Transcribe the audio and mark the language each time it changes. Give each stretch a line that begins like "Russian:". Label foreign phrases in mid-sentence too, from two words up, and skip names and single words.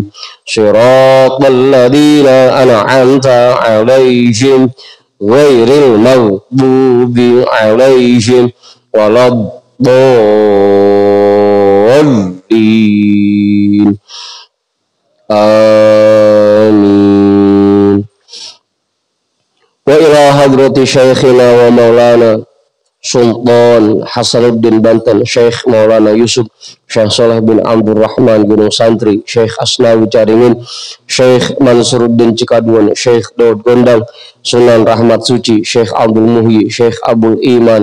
Arabic: صراط الذين أنعمت عليهم غير المغضوب عليهم ولا الضالين. Amin. وإلى حضرة شيخنا ومولانا Sultan Hasanuddin Banten, Syekh Maulana Yusuf, Syekh Saleh bin Abdurrahman Gunung Santri, Syekh Asnawi Caringin, Syekh Mansuruddin Cikadun, Syekh Daud Gondang, Sunan Rahmat Suci, Syekh Abdul Muhyi, Syekh Abdul Iman